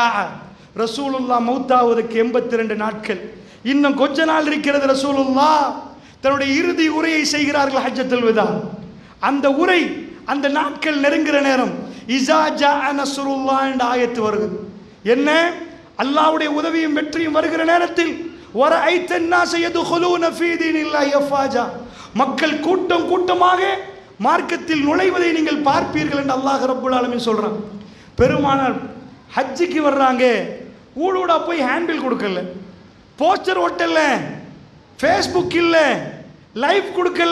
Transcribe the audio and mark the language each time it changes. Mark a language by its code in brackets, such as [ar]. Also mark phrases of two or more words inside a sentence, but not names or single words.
[ta] ரசூலுல்லாஹ் மௌத்தாவதற்கு 82 நாட்கள், இன்னும் கொஞ்ச நாள் இருக்கிறது. ரசூலுல்லாஹ் தன்னுடைய இறுதி உரையை செய்கிறார்கள், [ar] حجة الوداع. [ta] அந்த உரை, அந்த நாட்கள் நெருங்குற நேரம் [ar] إذا جاء نصر الله [ta] என்ற ஆயத்து வருது. என்ன? அல்லாஹ்வுடைய உதவியும் வெற்றியும் வருகிற நேரத்தில் [ar] ورأيت الناس يدخلون في دين الله افواجا, [ta] மக்கள் கூட்டம் கூட்டமாக மார்க்கத்தில் நுழைவதை நீங்கள் பார்ப்பீர்கள் என்று அல்லாஹ் [ar] رب العالمين [ta] சொல்றான். பெருமானார் ஹஜ்ஜுக்கு வர்றாங்க, ஊடூடா போய் ஹேண்டில் கொடுக்கல, போஸ்டர் ஒட்டல, ஃபேஸ்புக் இல்ல, லைவ் கொடுக்கல.